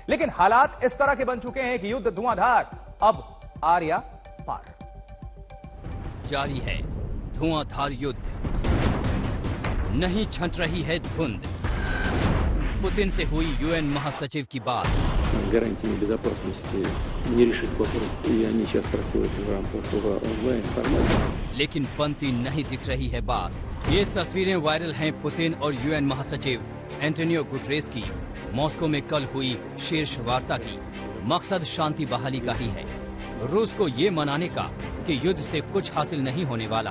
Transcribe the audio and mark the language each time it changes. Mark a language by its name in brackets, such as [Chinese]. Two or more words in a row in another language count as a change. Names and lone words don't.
[Hindi] लेकिन हालात इस तरह के बन चुके हैं कि युद्ध धुआंधार अब आर या पार। जारी है धुआंधार युद्ध, नहीं छंट रही है धुंध। पुतिन से हुई यूएन महासचिव की बात। [Russian] гарантиями безопасности, не решив вопрос, и они сейчас проходят в рамках онлайн формата. [Hindi] लेकिन बनती नहीं दिख रही है बात। ये तस्वीरें वायरल हैं पुतिन और यूएन महासचिव एंटोनियो गुटरेस की मॉस्को में कल हुई शीर्ष वार्ता की। मकसद शांति बहाली का ही है, रूस को ये मनाने का कि युद्ध से कुछ हासिल नहीं होने वाला।